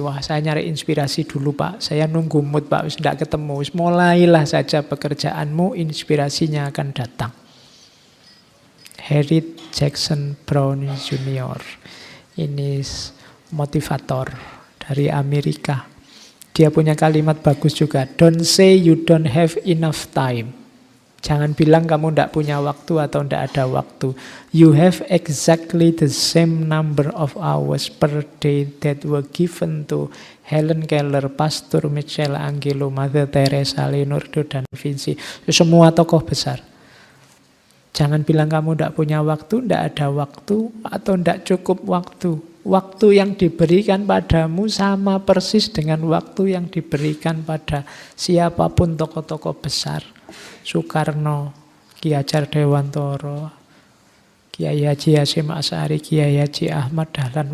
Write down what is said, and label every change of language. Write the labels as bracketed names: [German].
[Indonesian] Wah, saya nyari inspirasi dulu Pak, saya nunggu mood Pak, tidak ketemu. Mulailah saja pekerjaanmu, inspirasinya akan datang. Harriet Jackson Brown Junior. Ini motivator dari Amerika. Dia punya kalimat bagus juga. [English] Don't say you don't have enough time. [Indonesian] Jangan bilang kamu tidak punya waktu atau tidak ada waktu. [English] You have exactly the same number of hours per day that were given to Helen Keller, Pastor Michelangelo, Mother Teresa, Leonardo da Vinci. [Indonesian] Semua tokoh besar. Jangan bilang kamu tidak punya waktu, tidak ada waktu, atau tidak cukup waktu. Waktu yang diberikan padamu sama persis dengan waktu yang diberikan pada siapapun tokoh-tokoh besar. Soekarno, Ki Hajar Dewantoro, Kiai Haji Hasyim Asy'ari, Kiai Haji Ahmad Dahlan.